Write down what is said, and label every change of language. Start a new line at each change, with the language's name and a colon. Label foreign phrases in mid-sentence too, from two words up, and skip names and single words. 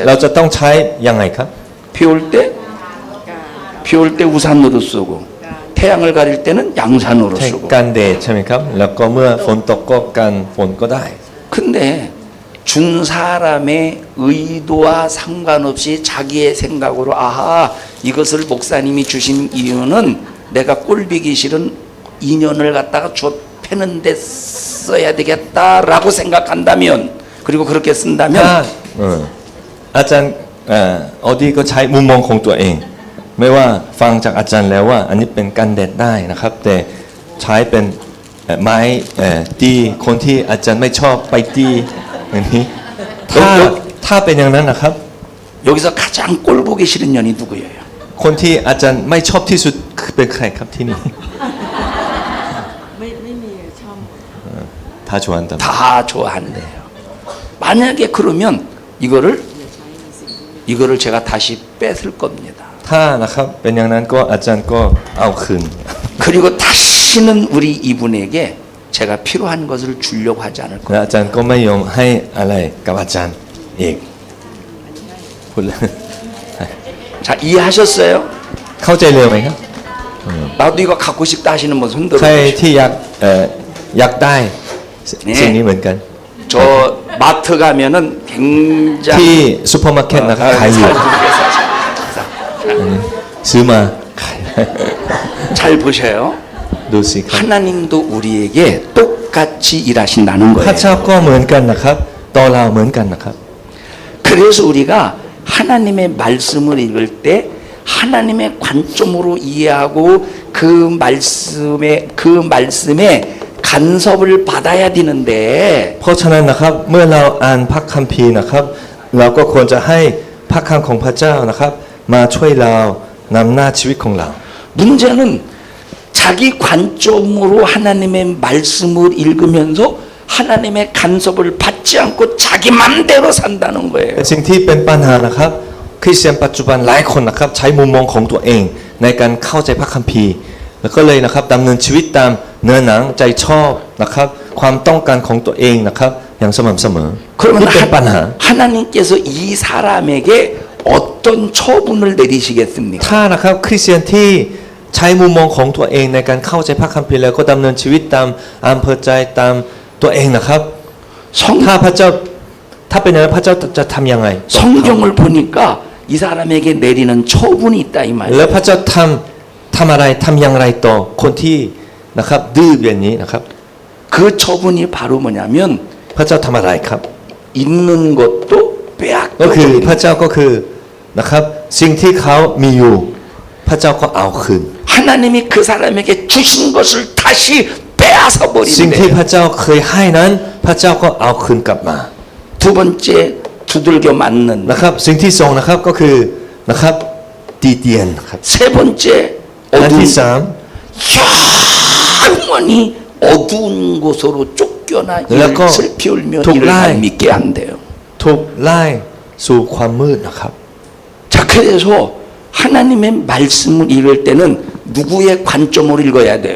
Thai: เรา
Korean: 돼요?
Thai: จะต้องใช้ยังไงครับ
Korean: 비 올 때 우산으로 쓰고 태양을 가릴 때는 양산으로
Thai: ใช้
Korean: 쓰고.
Thai: กันแดดใช่ไหมครับ แล้วก็เมื่อฝนตกก็กันฝนก็ได้
Korean: 근데 준 사람의 의도와 상관없이 자기의 생각으로 아하 이것을 목사님이 주신 이유는 내가 꼴보기 싫은 인연을 갖다가 패는 데 써야 되겠다라고 생각한다면 그리고 그렇게
Thai: ถ้า
Korean: 쓴다면
Thai: อาจารย์ออดี้ก็ใช้มุมมองของตัวเอง ไม่ว่าฟังจากอาจารย์แล้วว่าอันนี้เป็นกันแดดได้นะครับ แต่ใช้เป็นไม้ตีคนที่อาจารย์ไม่ชอบไปตีอย่างนี้ถ้าเป็นอย่างนั้นนะครับ
Korean: 여기서 가장 꼴보기 싫은 년이 누구예요?
Thai: คนที่อาจารย์ไม่ชอบที่สุดเป็นใครครับที่นี่ ไม่มีช่อง ถ้าชวนแต่
Korean: 다 좋아한대요. 만약에 그러면 이거를 제가 다시 뺏을 겁니다.
Thai: ถ้านะครับเป็นอย่างนั้นก็อาจารย์ก็เอาคืน
Korean: 그리고 다시는 우리 이분에게 제가 필요한 것을 주려고 하지 않을
Thai: และ
Korean: 거예요.
Thai: อาจารย์ก็ไม่ยอมให้อะไรกับอาจารย์อีกพูดเลย
Korean: 자, 이해하셨어요?
Thai: เข้าใจเร็วไหมครับ
Korean: 나도 이거 갖고 싶다 하시는 분 손
Thai: ใคร
Korean: 들어보시죠.
Thai: ที่อยากได้สิ่งนี้เหมือนกัน
Korean: 저 마트 가면은 굉장히
Thai: ที่ซูเปอร์มาร์เก็ตนะครับขายอยู่ ซื้อมาขาย
Korean: 잘 보셔요.
Thai: ดูสิครับ
Korean: 하나님도 우리에게 똑같이 일하신다는
Thai: พระ
Korean: 거예요.
Thai: เจ้าก็เหมือนกันนะครับต่อเราเหมือนกันนะครับ
Korean: 그래서 우리가 하나님의 말씀을 읽을 때 하나님의 관점으로 이해하고 그 말씀에 간섭을 받아야 되는데
Thai: เพราะฉะนั้นนะครับเมื่อเราอ่านพระคัมภีร์นะครับ เราก็ควรจะให้พระคำของพระเจ้านะครับ มาช่วยเรานำหน้าชีวิตของเรา
Korean: 문제는 자기 관점으로 하나님의 말씀을 읽으면서 하나님의 간섭을 받지 않고 자기 맘대로 산다는 거예요.
Thai: แต่สิ่งที่เป็นปัญหานะครับคริสเตียนปัจจุบันหลายคนนะครับใช้มุมมองของตัวเองในการเข้าใจพระคัมภีร์ แล้วก็เลยนะครับดำเนินชีวิตตามเนื้อหนังใจชอบนะครับความต้องการของตัวเองนะครับอย่างสม่ำเสมอ
Korean: 그러면
Thai: นี่เป็นปัญหา
Korean: 하나님께서 이 사람에게 어떤 처분을 내리시겠습니까?
Thai: ถ้านะครับคริสเตียนที่ใช้มุมมองของตัวเองในการเข้าใจพระคัมภีร์แล้วก็ดำเนินชีวิตตามอำเภอใจตามตัวเองนะครับ ถ้าพระเจ้าถ้าเป็นอย่างนั้นพระเจ้าจะทำยังไง
Korean: 성경을 보니까 이 사람에게 내리는 처분이 있다 이
Thai: แล้ว
Korean: 말이에요.
Thai: พระเจ้าทำอะไรทำอย่างไรต่อคนที่นะครับดื้ออย่างนี้นะครับ
Korean: 그 처분이 바로 뭐냐면
Thai: พระเจ้าทำอะไรครับ
Korean: 있는 것도
Thai: ก็คือ
Korean: 빼앗겨
Thai: พระเจ้าก็คือนะครับสิ่งที่เขามีอยู่ พระเจ้าก็เอาคืน
Korean: 하나님이 그 사람에게 주신 것을 다시 빼앗아
Thai: สิ่งที่
Korean: 버리는데
Thai: พระเจ้าเคยให้นั้น พระเจ้าก็เอาคืนกลับมา
Korean: 두 번째 두들겨 맞는
Thai: นะครับสิ่งที่สองนะครับก็คือนะครับตีเตียนนะครับ
Korean: 세 번째
Thai: อัน
Korean: 어두운
Thai: ที่สาม
Korean: 영원히 어두운 곳으로 쫓겨나 그래갖고 이를 슬피 울며 이를 독라이. 안 믿게 안 돼요.
Thai: ถูกไล่สู่ความมืดนะครับ
Korean: 자 그래서 하나님의 말씀을 읽을 때는 누구의 관점으로 읽어야 돼요?